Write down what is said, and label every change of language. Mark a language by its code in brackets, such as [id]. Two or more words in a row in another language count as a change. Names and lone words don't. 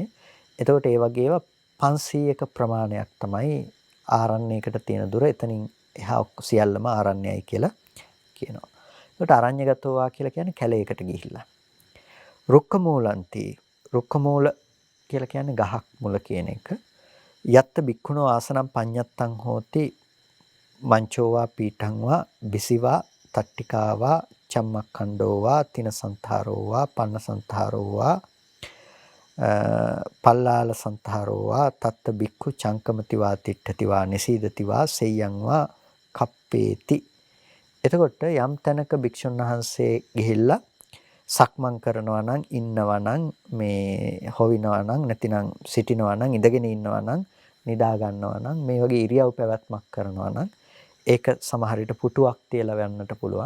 [si] එතකොට ඒ වගේව 500ක ප්‍රමාණයක් තමයි ආරණ්‍යයකට තියෙන දුර. එතනින් එහා සියල්ලම ආරණ්‍යයි කියලා කියනවා. ඒකට අරඤ්‍යගතෝවා කියලා කියන්නේ කැලයකට ගිහිල්ලා. [pi] රුක්ක මූලන්ති. රුක්ක මූල [si] කියලා කියන්නේ ගහක් මුල කියන එක. [pi] යත්ත බික්ඛුනෝ ආසනම් පඤ්ඤත්තං හෝති මංචෝවා පීඨංවා බිසිවා තට්ටිකාවා චම්මක්ඛණ්ඩෝවා තිනසන්තරෝවා පන්නසන්තරෝවා පල්ලාල සන්තරෝවා තත්ත බික්ඛු චංකමතිවා තිට්ඨතිවා නිසීදතිවා සෙය්‍යංවා කප්පේති. [si] එතකොට යම් තැනක භික්ෂුන් වහන්සේ ගිහිල්ලා සක්මන් කරනවා නම් ඉන්නවා නම් මේ හොවිනවා නම් නැතිනම් සිටිනවා නම් ඉඳගෙන ඉන්නවා නම් නිදා ගන්නවා නම් මේ වගේ ඉරියව් පැවැත්මක් කරනවා නම් ඒක සමහර විට පුටුවක් තියලා වන්නට පුළුවන්.